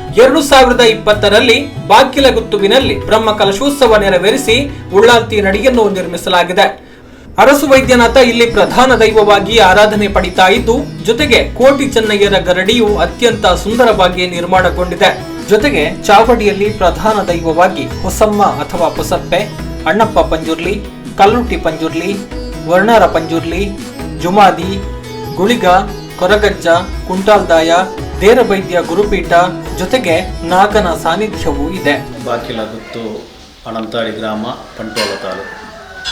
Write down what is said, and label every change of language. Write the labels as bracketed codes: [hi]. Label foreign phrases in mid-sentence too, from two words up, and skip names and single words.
[kn] 2020ರಲ್ಲಿ ಬಾಕಿಲಗುತ್ತುವಿನಲ್ಲಿ ಬ್ರಹ್ಮ ಕಲಶೋತ್ಸವ ನೆರವೇರಿಸಿ ಉಳ್ಳಾಲ್ತಿ ನಡೆಯನ್ನು ನಿರ್ಮಿಸಲಾಗಿದೆ. ಅರಸು ವೈದ್ಯನಾಥ ಇಲ್ಲಿ ಪ್ರಧಾನ ದೈವವಾಗಿ ಆರಾಧನೆ ಪಡಿತಾ ಇದ್ದು, ಜೊತೆಗೆ ಕೋಟಿ ಚೆನ್ನಯ್ಯರ ಗರಡಿಯು ಅತ್ಯಂತ ಸುಂದರವಾಗಿ ನಿರ್ಮಾಣಗೊಂಡಿದೆ. ಜೊತೆಗೆ ಚಾವಡಿಯಲ್ಲಿ ಪ್ರಧಾನ ದೈವವಾಗಿ ಹೊಸಮ್ಮ ಅಥವಾ ಪುಸಪ್ಪೆ, ಅಣ್ಣಪ್ಪ ಪಂಜುರ್ಲಿ, ಕಲ್ಲುಟ್ಟಿ ಪಂಜುರ್ಲಿ, ವರ್ಣರ ಪಂಜುರ್ಲಿ, ಜುಮಾದಿ, ಗುಳಿಗ, ಕೊರಗಜ್ಜ, ಕುಂಟಾಲ್ದಾಯ, ದೇರಬೈದ್ಯ ಗುರುಪೀಠ ಜೊತೆಗೆ ನಾಗನ ಸಾನ್ನಿಧ್ಯವೂ ಇದೆ. ಬಾಕಿಲಗುತ್ತು ಅನಂತಾಡಿ ಗ್ರಾಮ, ಬಂಟ್ವಾಳ ತಾಲೂಕು.